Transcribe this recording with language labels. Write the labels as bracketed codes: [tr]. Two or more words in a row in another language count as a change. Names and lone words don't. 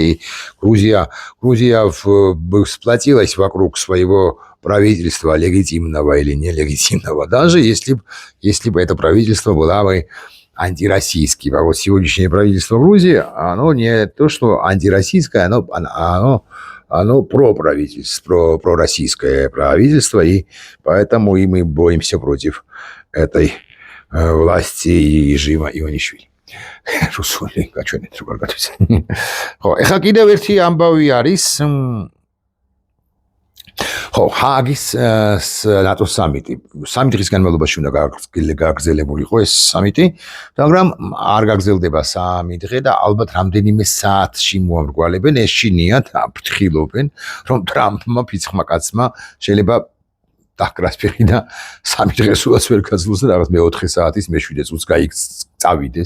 [ru] И Грузия сплотилась вокруг своего правительства, легитимного или нелегитимного, даже если бы это правительство было бы антироссийским. А вот сегодняшнее правительство Грузии, оно не то, что антироссийское, оно пророссийское правительство, и поэтому и мы боремся против этой власти и режима Иванишвили. [ka] რუსული გაჩვენეთ როგორ გათვის. ხო, ეხლა კიდევ ერთი ამბავი არის ხო, ჰაგის ნატოს სამიტი. სამი დღის განმავლობაში უნდა გაგრძელებულიყო ეს სამიტი, მაგრამ არ გაგრძელდება სამი დღე და ალბათ რამდენიმე საათში მოამრგვალებენ, ეშინიათ, აფრთხილობენ, რომ ტრამპმა ფიცხმა კაცმა შეიძლება დაკრას ფეხი და სამი დღეს უას ვერ გაძლოს და რაღაც მე-4 საათის მე-7 წუთს წავიდეს.